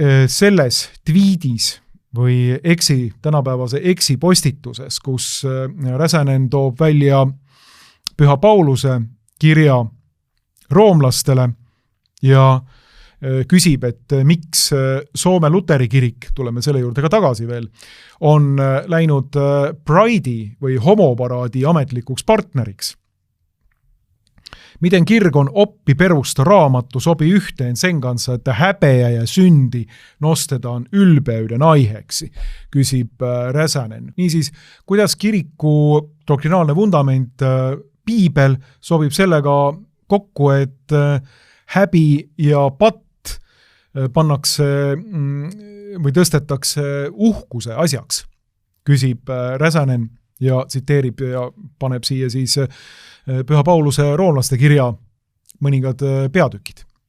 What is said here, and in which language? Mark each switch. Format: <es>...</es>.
<et>selles tweedis või tänapäevase postituses, kus Räsänen toob välja Püha Pauluse kirja roomlastele ja küsib, et miks Soome Luteri kirik, tuleme selle juurde ka tagasi veel, on läinud Pride'i või homoparaadi ametlikuks partneriks.</et> <fi>Miten kirkon oppi perusta raamattu sopi yhteen sen kanssa, että häpeä ja synti nostetaan ylpeyden aiheeksi, küsib Räsänen.</fi> <et>Niisiis, kuidas kiriku doktrinaalne vundament piibel sobib sellega kokku, et häbi ja patt pannakse või tõstetakse uhkuse asjaks, küsib Räsänen ja tsiteerib ja paneb siia siis Püha Pauluse roomlaste kirja mõningad peatükid.</et>